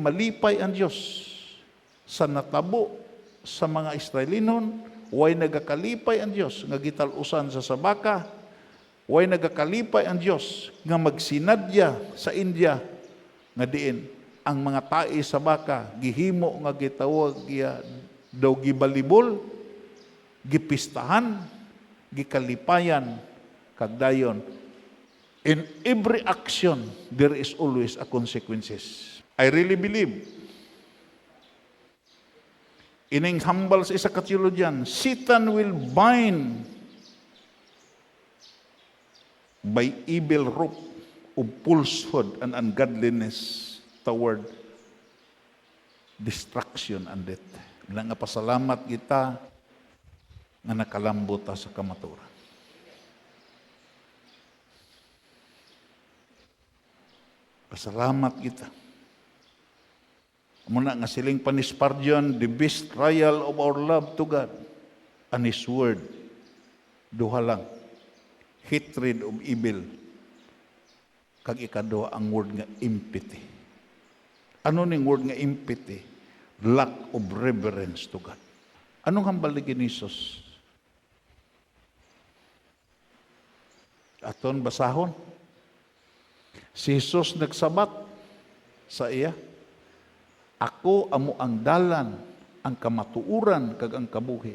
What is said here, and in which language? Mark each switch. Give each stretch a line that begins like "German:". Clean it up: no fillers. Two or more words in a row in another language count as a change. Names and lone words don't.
Hiligaynon: malipay ang Dios sa natabo sa mga Israelinon, way nagakalipay ang Dios nga gitalusan sa sabaka, way nagakalipay ang Dios nga magsinadya sa India nga diin ang mga tae sa baka gihimo nga gitawag daw gibalibol, gipistahan, gikalipayan, kagdayon.
English: In every action, there is always a consequences. I really believe,
Hiligaynon: ining hambal sa isa ka theologian,
English: Satan will bind by evil rope of falsehood and ungodliness toward destruction and death.
Hiligaynon: Nga pasalamat kita nga nakalambot sa kamaturan. Pasalamat kita. Muna nga siling pa ni Spurgeon,
English: the best trial of our love to God and His Word.
Hiligaynon: Duha lang.
English: Hatred of evil.
Hiligaynon: Kag ikaduha ang word nga empathy. Ano ning word nga empathy?
English: Lack of reverence to God.
Hiligaynon: Anong hambal ni Jesus? Aton basahon. Si Jesus nagsabat sa iya, ako amo ang dalan, ang kamatuuran, kag ang kabuhi.